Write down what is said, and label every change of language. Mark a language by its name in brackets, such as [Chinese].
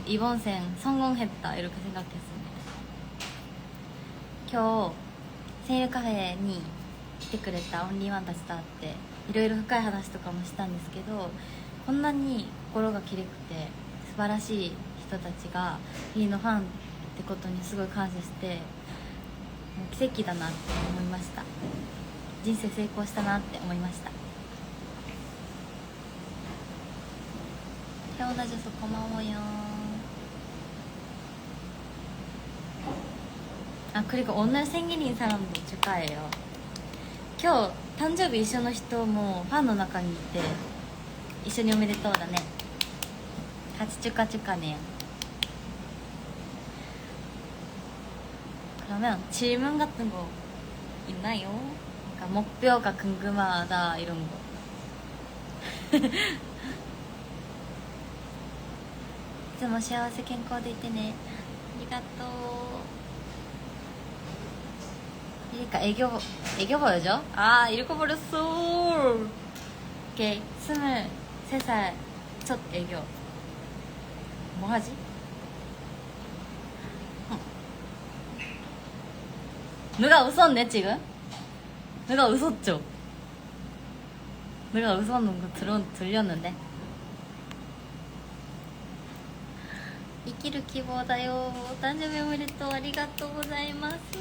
[Korean] 이번 생 성공했다 이렇게 생각했습니다. [Japanese] 今日生日カフェに来てくれたオンリーワンたちと会っていろいろ深い話とかもしたんですけどこんなに心がきれくて素晴らしい人たちがリリのファンってことにすごい感謝してもう奇跡だなって思いました。人生成功したなって思いました。 [Korean] 태어나줘서 고마워요. 아 그리고 오늘 생일인 사람도 축하해요. [Japanese] 今日誕生日一緒の人もファンの中にいて一緒におめでとうだね。 [Korean] 같이 축하네요. 그러면 질문 같은 거 있나요? 그러니까 목표가 궁금하다 이런 거. [Japanese] いつも幸せ健康でいてね。ありがとう。 [Korean] 그러니까 애교 보여줘? 아 읽어버렸어. 오케이 23살 첫 애교. 뭐 하지? 누가 웃었네 지금? 누가 웃었죠? 누가 웃었는 거 들렸는데? [Japanese] 生きる希望だよ。お誕生日おめでとう。ありがとうございます。